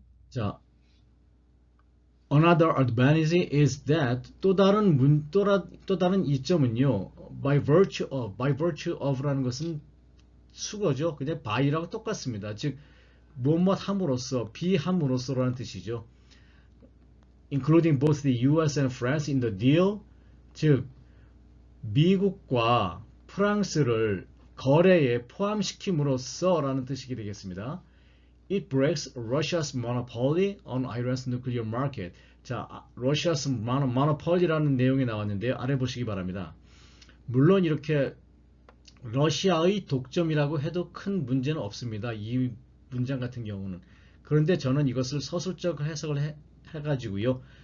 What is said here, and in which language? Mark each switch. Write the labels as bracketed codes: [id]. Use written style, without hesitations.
[ko] 자, [en] another advantage is that [ko] 또 다른 이점은요. by virtue of라는 것은 수거죠. 그냥 by랑 똑같습니다. 즉 무엇 함으로써 비함으로써라는 뜻이죠. [en] including both the US and France in the deal [ko] 즉 미국과 프랑스를 거래에 포함시킴으로써 라는 뜻이 되겠습니다. [en] It breaks Russia's monopoly on Iran's nuclear market. [ko] 자, Russia's monopoly라는 내용이 나왔는데요. 아래 보시기 바랍니다. 물론 이렇게 러시아의 독점이라고 해도 큰 문제는 없습니다. 이 문장 같은 경우는. 그런데 저는 이것을 서술적 해석을 해가지고요.